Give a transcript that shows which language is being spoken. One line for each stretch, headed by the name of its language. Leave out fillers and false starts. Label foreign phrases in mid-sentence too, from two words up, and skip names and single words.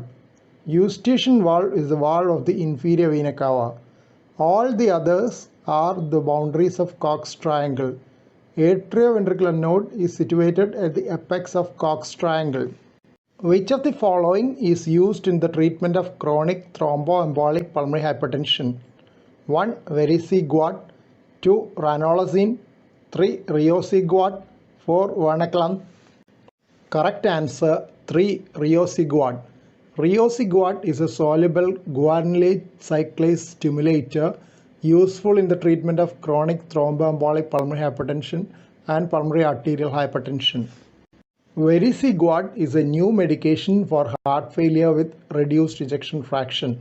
English: Eustachian valve is the valve of the inferior vena cava. All the others are the boundaries of Cox triangle. Atrioventricular node is situated at the apex of Cox triangle. Which of the following is used in the treatment of chronic thromboembolic pulmonary hypertension? 1. Vericiguat, 2. Ranolazine, 3. Riociguat, 4. Vernaclam. Correct answer 3. Riociguat. Riociguat is a soluble guanylate cyclase stimulator useful in the treatment of chronic thromboembolic pulmonary hypertension and pulmonary arterial hypertension. Vericiguat is a new medication for heart failure with reduced ejection fraction.